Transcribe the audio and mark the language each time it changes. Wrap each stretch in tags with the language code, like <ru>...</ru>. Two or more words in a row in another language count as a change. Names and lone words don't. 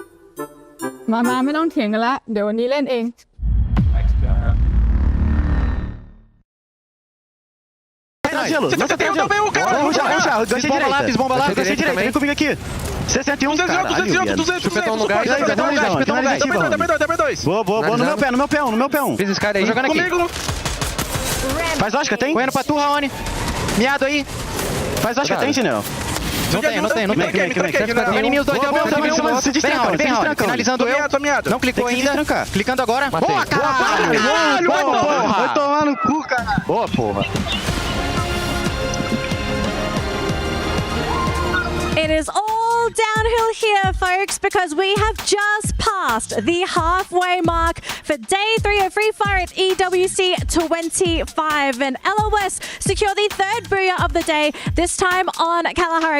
<th>มาไม่ต้องเถียงกันละเดี๋ยววันนี้เล่นเอง</th> <pt>Gelo, lança até gelo. Desce bomba lá, desce direito, vem comigo aqui. 61, 200. Chupetão no gás, W2. Boa, no meu pé, um. Fiz esse cara aí. Jogando aqui. Faz lógica, tem? Correndo pra tu, Raoni. Miado aí. Faz lógica, tem, general? Não tem. Vem em mim os dois, deu meu. Vem, Raoni. Finalizando eu. Não clicou ainda. Clicando agora. Boa, caralho! Vai tomar no cu, cara. Boa, porra.</pt> <en>It is all downhill here folks, because we have just passed the halfway mark for day 3 of Free Fire at EWC 25. And LOS secure the third booyah of the day, this time on Kalahari.</en>